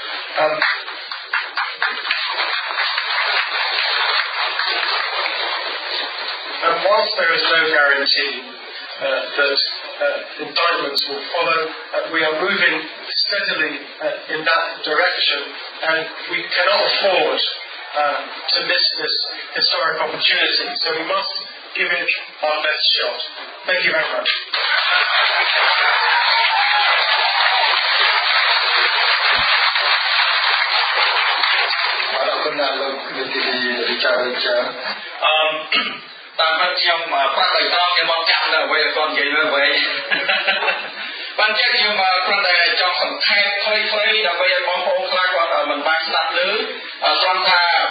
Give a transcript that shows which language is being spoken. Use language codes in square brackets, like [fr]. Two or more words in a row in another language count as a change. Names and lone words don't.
[en] And whilst there is no guarantee that indictments will follow, we are moving steadily in that direction, and we cannot afford to miss this historic opportunity. So we must give it our best shot. Thank you very much. [km] តាមពិតខ្ញុំគាត់ទៅតគេមកចាំនៅអ្វីគាត់និយាយនៅអ្វីបានចឹងខ្ញុំគ្រាន់តែចង់សង្ខេបខ្លីៗដើម្បីឲ្យបងប្អូនខ្លះគាត់មិនបានស្ដាប់ឮគ្រាន់ថា